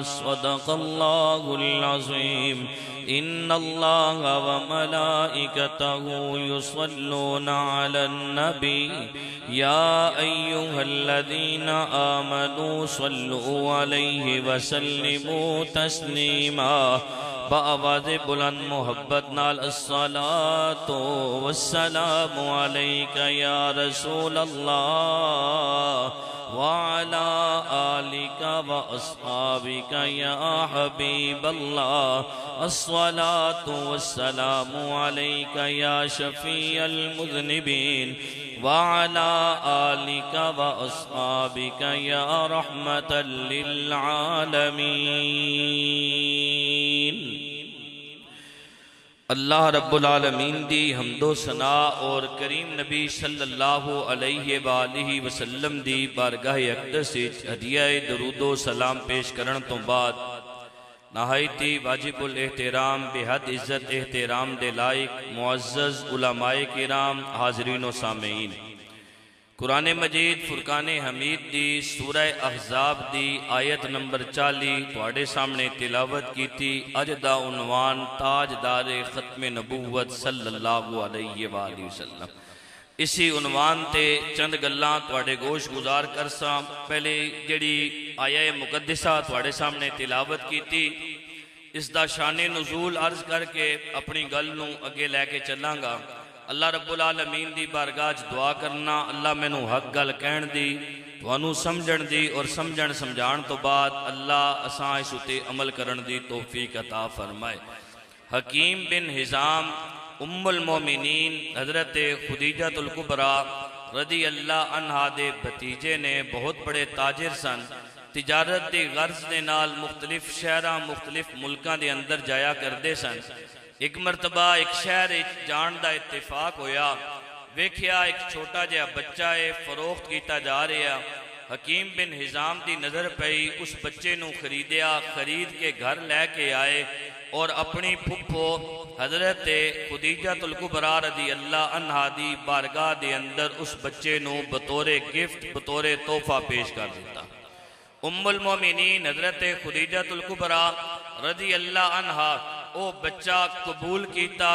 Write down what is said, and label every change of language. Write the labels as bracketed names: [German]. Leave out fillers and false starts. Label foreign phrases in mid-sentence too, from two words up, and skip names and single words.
[Arabic] صدق الله العظيم. إن الله وملائكته يصلون على النبي يا أيها الذين آمنوا صلوا عليه وسلموا تسليما. [Punjabi] بآواز بلند محبت نال [Arabic] الصلاة والسلام عليك يا رسول الله وعلى آلك وأصحابك يا حبيب الله. الصلاة والسلام عليك يا شفيع المذنبين وعلى آلك وأصحابك يا رحمة للعالمين. [Punjabi] اللہ [Arabic] رب العالمین [Punjabi] دی حمد و ثنا اور کریم نبی [Arabic] صلی اللہ علیہ وآلہ وسلم [Punjabi] دی بارگاہ اقدس ہدیہ درود و سلام پیش کرن تو بعد نہایتی واجب الاحترام بے حد عزت احترام دے لائق معزز علماء کرام حاضرین و سامعین، قرآن مجید فرقان حمید دی سورہ احزاب دی آیت نمبر 40 تواڈے سامنے تلاوت کی تھی. اج دا عنوان تاجدار ختم نبوت [Arabic] صلی اللہ علیہ وآلہ وسلم. [Punjabi] اسی عنوان تے چند گلاں تواڈے گوش گزار کرساں. پہلے جڑی آیہ مقدسہ تواڈے سامنے تلاوت کی تھی اس دا شان نزول عرض کر کے اپنی گل نوں اگے لے کے چلاں گا. اللہ [Arabic] رب العالمین [Punjabi] دی بارگاہ دعا کرنا اللہ مینوں حق گل کہن دی تانوں سمجھن دی اور سمجھن سمجھان تو بعد اللہ اساں اس تے عمل کرن دی توفیق عطا فرمائے. حکیم بن حزام ام المومنین حضرت خدیجہ الکبریٰ [Arabic] رضی اللہ عنہا [Punjabi] دے بھتیجے نے بہت بڑے تاجر سن. تجارت دی غرض دے نال مختلف شہراں مختلف ملکاں دے اندر جایا کردے سن. ایک مرتبہ ایک شہر جان دا اتفاق ہویا، ویکھیا ایک چھوٹا جہا بچہ ہے فروخت کیتا جا رہا. حکیم بن حزام دی نظر پئی، اس بچے نوں خریدیا، خرید کے گھر لے کے آئے اور اپنی پھپھو حضرت خدیجہ الکبریٰ [Arabic] رضی اللہ عنہا [Punjabi] دی بارگاہ دے اندر اس بچے نوں بطور گفٹ بطور تحفہ پیش کر دیتا. ام المومنین حضرت خدیجہ الکبریٰ [Arabic] رضی اللہ عنہا [Punjabi] او بچہ قبول کیتا.